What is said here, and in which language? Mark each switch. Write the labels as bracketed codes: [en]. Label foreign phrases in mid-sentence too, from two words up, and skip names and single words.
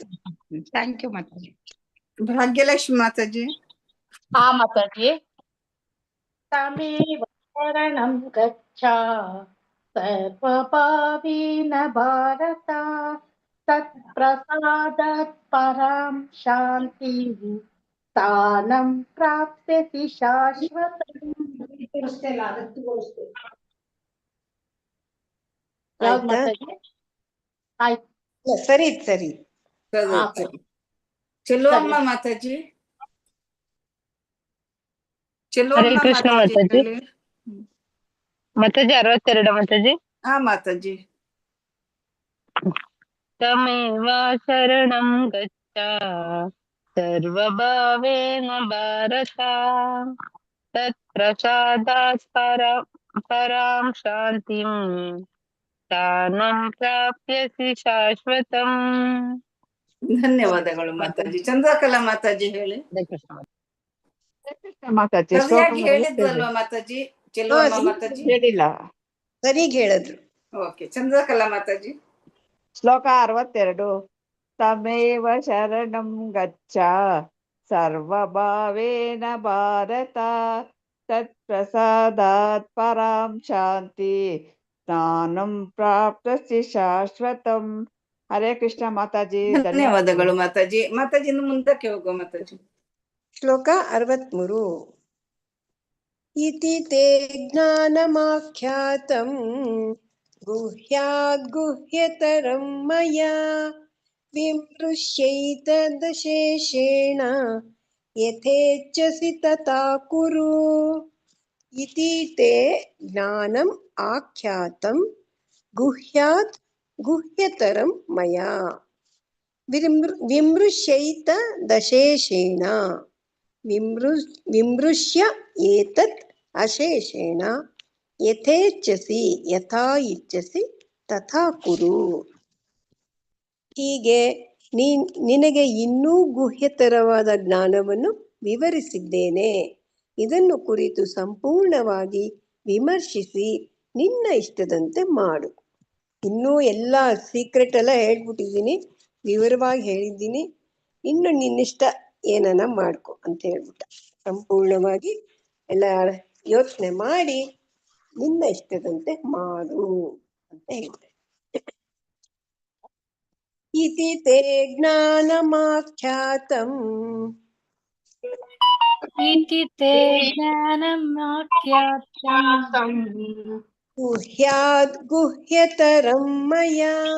[en] thank you mataji. [kn] ಭಾಗ್ಯಲಕ್ಷ್ಮಿ ಮಾತಾಜಿ. [sa] ಮಾತಾಜಿ. ತಮೇವ ಶರಣಂ ಗಚ್ಚ ಸರ್ವಭಾವೇನ ಭಾರತ ತತ್ಪ್ರಸಾದಾತ್ ಪರಾಂ ಶಾಂತಿ ಸ್ಥಾನಂ ಪ್ರಾಪ್ಸ್ಯಸಿ ಶಾಶ್ವತಂ. [kn] ಸರಿ ಸರಿ. ಚೆಲುವಮ್ಮ ಮಾತಾಜಿ. ಹರೇ ಕೃಷ್ಣ ಮಾತಾಜಿ. ಮಾತಾಜಿ 62 ಮಾತಾಜಿ. ಮಾತಾಜಿ. [sa] ತಮೇವ ಶರಣಂ ಗಚ್ಚ ಸರ್ವಭಾವೇನ ಭಾರತ ತತ್ಪ್ರಸಾದಾತ್ ಪರಾಂ ಶಾಂತಿಂ ಸ್ಥಾನಂ ಪ್ರಾಪ್ಸ್ಯಸಿ ಶಾಶ್ವತಂ. [kn] ಧನ್ಯವಾದಗಳು ಮಾತಾಜಿ. ಚಂದ್ರಕಲಾ ಮಾತಾಜಿ ಹೇಳಿ. ಮಾತಾಜಿ ಸರಿಯಾಗಿ ಹೇಳಿದ್ವಲ್ವಾ ಮಾತಾಜಿ? ಚೆಲುವಮ್ಮ ಮಾತಾಜಿ ಹೇಳಿಲ್ಲ, ಸರಿಗ್ ಹೇಳಿದ್ರು. ಓಕೆ. ಚಂದ್ರಕಲಾ ಮಾತಾಜಿ. [sa] ಶ್ಲೋಕ 62. ತಮೇವ ಶರಣಂ ಗಚ್ಚ ಸರ್ವಭಾವೇನ ಭಾರತ ತತ್ಪ್ರಸಾದಾತ್ ಪರಾಂ ಶಾಂತಿ ಸ್ಥಾನಂ ಪ್ರಾಪ್ಸ್ಯಸಿ ಶಾಶ್ವತಂ. [kn] ಹರೇ ಕೃಷ್ಣ ಮಾತಾಜಿ. ಧನ್ಯವಾದಗಳು ಮಾತಾಜಿ. ಮಾತಾಜಿ ಇನ್ನು ಮುಂದಕ್ಕೆ ಹೋಗುವ ಮಾತಾಜಿ. ಶ್ಲೋಕ 63. [sa] ಇತಿ ತೇ ಜ್ಞಾನಮಾಖ್ಯಾತಂ ಗುಹ್ಯಾದ್ ಗುಹ್ಯತರಂ ಮಯಾ ವಿಮೃಶ್ಯೈತದಶೇಷೇಣ ಯಥೇಚ್ಛಸಿ ತಥಾ ಕುರು. ಇತಿ ತೇ ಜ್ಞಾನಂ ಆಖ್ಯಾತಂ ಗುಹ್ಯಾತ್ ಗುಹ್ಯತರಂ ಮಯಾ ವಿಮೃಶ್ಯೈತ ದಶೇಷೇಣ ವಿಮೃಶ್ಯ ಏತತ್ ಅಶೇಷೇಣ ಯಥೇಚ್ಛಸಿ ಯಥಾ ಇಚ್ಛಸಿ ತಥಾ ಕುರು. [kn] ಹೀಗೆ ನಿನಗೆ ಇನ್ನೂ ಗುಹ್ಯತರವಾದ ಜ್ಞಾನವನ್ನು ವಿವರಿಸಿದ್ದೇನೆ. ಇದನ್ನು ಕುರಿತು ಸಂಪೂರ್ಣವಾಗಿ ವಿಮರ್ಶಿಸಿ ನಿನ್ನ ಇಷ್ಟದಂತೆ ಮಾಡು. ಇನ್ನೂ ಎಲ್ಲ ಸೀಕ್ರೆಟ್ ಎಲ್ಲ ಹೇಳ್ಬಿಟ್ಟಿದ್ದೀನಿ, ವಿವರವಾಗಿ ಹೇಳಿದ್ದೀನಿ. ಇನ್ನು ನಿನ್ನಿಷ್ಟ ಏನನ್ನ ಮಾಡ್ಕೊ ಅಂತ ಹೇಳ್ಬಿಟ್ಟ. ಸಂಪೂರ್ಣವಾಗಿ ಎಲ್ಲ ಯೋಚನೆ ಮಾಡಿ ನಿನ್ನ ಇಷ್ಟದಂತೆ ಮಾಡು ಅಂತ ಹೇಳ್ತಾರೆ. [sa] ಇತಿ ತೇ ಜ್ಞಾನಮಾಖ್ಯಾತಂ ಇತಿ ತೇ ಜ್ಞಾನಮಾಖ್ಯಾತಂ ಗುಹ್ಯಾದ್ ಗುಹ್ಯತರಂ ಮಯಾ